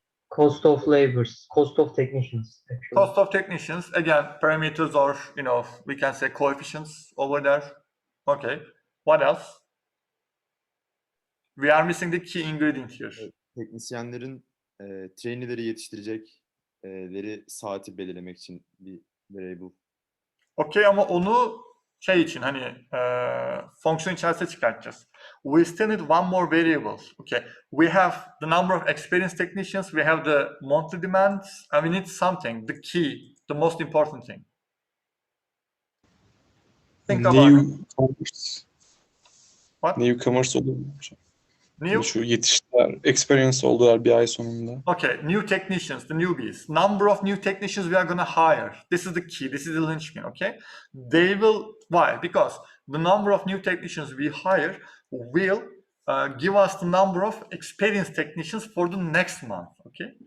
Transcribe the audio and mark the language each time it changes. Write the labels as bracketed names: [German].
[English] Cost of labors, cost of technicians, actually. Cost of technicians, again, parameters or, we can say coefficients over there. Okay, what else? We are missing the key ingredient here. [Turkish] Teknisyenlerin trainee'leri yetiştirecekleri saati belirlemek için bir variable. Okay, ama onu için fonksiyon içerisine çıkartacağız. [English] We still need one more variable. Okay, we have the number of experienced technicians, we have the monthly demands, and we need something, the key, the most important thing. Think about it. Newcomers. What? [Turkish] Newcomers olur mu? [English] New? [Turkish] Şu yetiştiler, experience oldular bir ay sonunda. [English] Okay, new technicians, the newbies. Number of new technicians we are going to hire. This is the key. This is the linchpin, okay? They will, why? Because the number of new technicians we hire will give us the number of experienced technicians for the next month, okay?